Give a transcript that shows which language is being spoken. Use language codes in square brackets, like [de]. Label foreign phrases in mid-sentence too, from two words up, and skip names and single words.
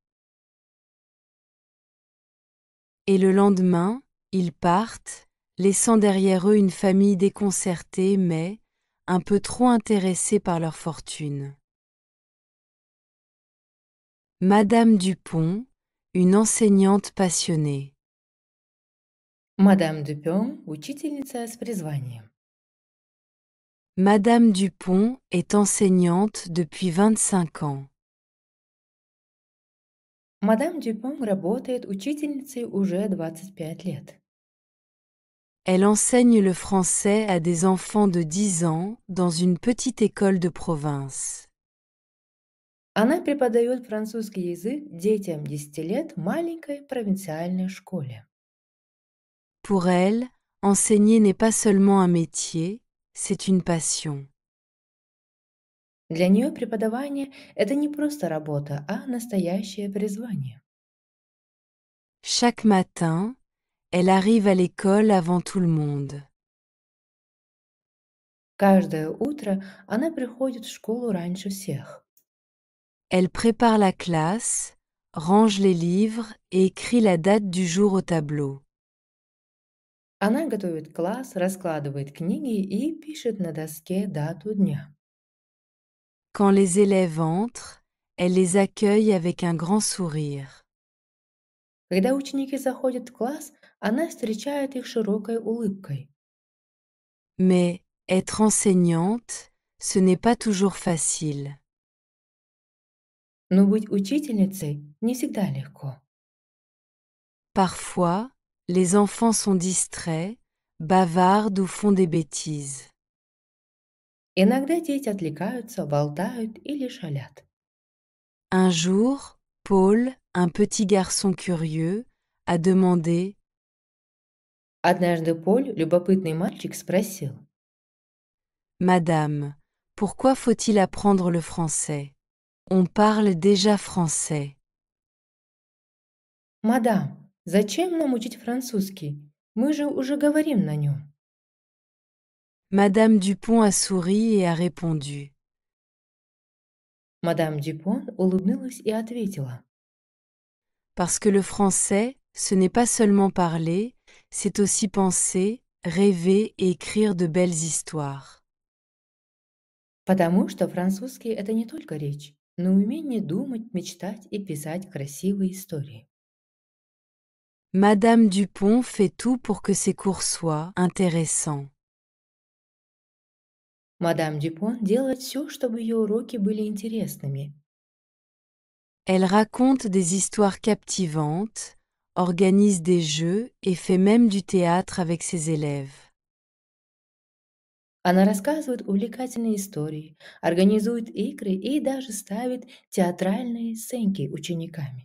[fr] Et le lendemain, ils partent, laissant derrière eux une famille déconcertée mais un peu trop intéressée par leur fortune. Madame Dupont, une enseignante passionnée. [ru] Мадам Дюпен – учительница с призванием. [fr] Madame Dupont est enseignante depuis 25 ans. [ru] Мадам Дюпен работает учительницей уже 25 лет. [fr] Elle enseigne le français à des enfants de 10 ans dans une petite école de province. [ru] Она преподает французский язык детям 10 лет в маленькой провинциальной школе. [fr] Pour elle, enseigner n'est pas seulement un métier, c'est une passion. [ru] Для нее преподавание – это не просто работа, а настоящее призвание. [fr] Chaque matin, elle arrive à l'école avant tout le monde. [ru] Каждое утро она приходит в школу раньше всех. [fr] Elle prépare la classe, range les livres et écrit la date du jour au tableau. [ru] Она готовит класс, раскладывает книги и пишет на доске дату дня. [fr] Quand les élèves entrent, elle les accueille avec un grand sourire. [ru] Когда ученики заходят в класс, она встречает их широкой улыбкой. [fr] Mais être enseignante, ce n'est pas toujours facile. [ru] Но быть учительницей не всегда легко. [fr] Parfois, les enfants sont distraits, bavardent ou font des bêtises. [ru] Иногда дети отвлекаются, болтают или шалят. [fr] Un jour, Paul, un petit garçon curieux, a demandé: [ru] Однажды Поль, любопытный мальчик, спросил: [fr] Madame, pourquoi faut-il apprendre le français? On parle déjà français. [ru] «Мадам, зачем нам учить французский? Мы же уже говорим на нем». [fr] Madame Dupont a souri et a répondu: [ru] Мадам Дюпон улыбнулась и ответила: [fr] Parce que le français, ce n'est pas seulement parler, c'est aussi penser, rêver et écrire de belles histoires. [ru] Потому что французский– это не только речь, но умение думать, мечтать и писать красивые истории. [fr] Madame Dupont fait tout pour que ses cours soient intéressants. [ru] Мадам Дюпон делает все, чтобы ее уроки были интересными. [fr] Elle raconte des histoires captivantes, organise des jeux et fait même du théâtre avec ses élèves. [ru] Она рассказывает увлекательные истории, организует игры и даже ставит театральные сценки учениками.